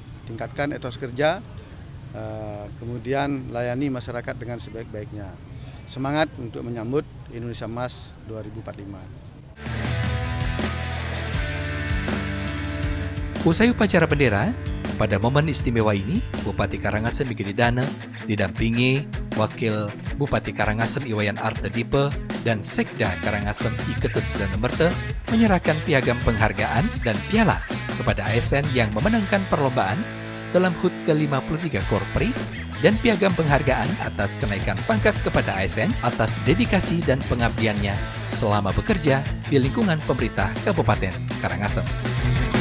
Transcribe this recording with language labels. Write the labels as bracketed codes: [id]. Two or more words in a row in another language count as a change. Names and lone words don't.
[id] Tingkatkan etos kerja, kemudian layani masyarakat dengan sebaik-baiknya. Semangat untuk menyambut Indonesia Emas 2045. Usai upacara bendera, pada momen istimewa ini, Bupati Karangasem Diki Didana didampingi Wakil Bupati Karangasem Iwayan Artedipe dan Sekda Karangasem Ketut Sedanumerta menyerahkan piagam penghargaan dan piala kepada ASN yang memenangkan perlombaan dalam HUT ke-53 Korpri dan piagam penghargaan atas kenaikan pangkat kepada ASN atas dedikasi dan pengabdiannya selama bekerja di lingkungan pemerintah Kabupaten Karangasem.